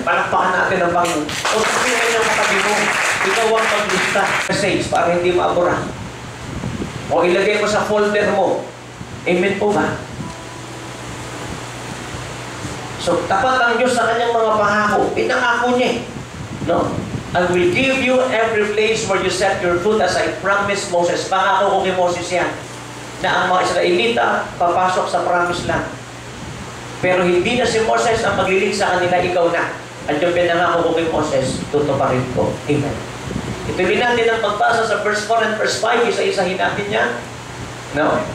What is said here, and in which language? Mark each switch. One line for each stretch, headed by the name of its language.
Filipino: Palakpakan natin ang Panginoon. O sabihin niyo katabi mo, ikaw ang maglista message para hindi maabura. O ilagay mo sa folder mo. Amen po ba? So, tapat ang Diyos sa kanyang mga pangako. Pinangako niya. No?
English: I will give you every place where you set your foot as I promised Moses.
Filipino: Pangako ko kay Moses yan. Na ang mga Israelita papasok sa promised land. Pero hindi na si Moses ang maglilig sa kanila, ikaw na. At yung pinangako ko kay Moses, tutuparin ko. Amen. Ituloy natin ang pagbasa sa verse 4 and verse 5. Isa-isahin natin yan. No?